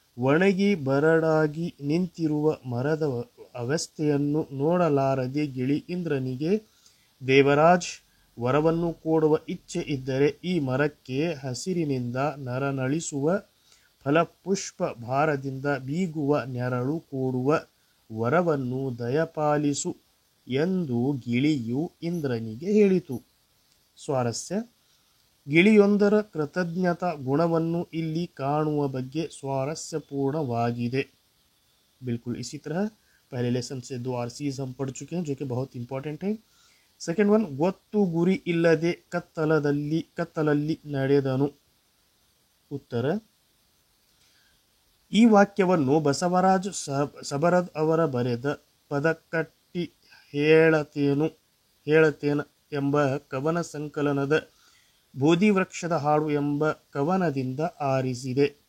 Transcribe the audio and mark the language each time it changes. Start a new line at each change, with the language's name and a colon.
Kannada: ಒಣಗಿ ಬರಡಾಗಿ ನಿಂತಿರುವ ಮರದ ಅವಸ್ಥೆಯನ್ನು ನೋಡಲಾರದೆ ಗಿಳಿ ಇಂದ್ರನಿಗೆ, ದೇವರಾಜ್, ವರವನ್ನು ಕೊಡುವ ಇಚ್ಛೆ ಇದ್ದರೆ ಈ ಮರಕ್ಕೆ ಹಸಿರಿನಿಂದ ನರನಳಿಸುವ ಫಲಪುಷ್ಪ ಭಾರದಿಂದ ಬೀಗುವ ನೆರಳು ಕೊಡುವ ವರವನ್ನು ದಯಪಾಲಿಸು ಎಂದು ಗಿಳಿಯು ಇಂದ್ರನಿಗೆ ಹೇಳಿತು। ಸ್ವಾರಸ್ಯ: ಗಿಳಿಯೊಂದರ ಕೃತಜ್ಞತಾ ಗುಣವನ್ನು ಇಲ್ಲಿ ಕಾಣುವ ಬಗ್ಗೆ स्वारस्यपूर्णवाಗಿದೆ।
Hindi: बिल्कुल इसी तरह पहले लेसन से दो आरसीज हम पढ़ चुके हैं जो कि बहुत इंपॉर्टेंट है।
English: second one,
Kannada: ಗೊತ್ತು ಗುರಿ ಇಲ್ಲದೆ ಕತ್ತಲಲ್ಲಿ ನಡೆದನು। ಉತ್ತರ: ಈ ವಾಕ್ಯವನ್ನು ಬಸವರಾಜ್ ಸಬರದ್ ಅವರ ಬರೆದ ಪದಕಟ್ಟಿ ಹೇಳತೇನ ಎಂಬ ಕವನ ಸಂಕಲನದ ಬೋಧಿವೃಕ್ಷದ ಹಾಡು ಎಂಬ ಕವನದಿಂದ ಆರಿಸಿದೆ।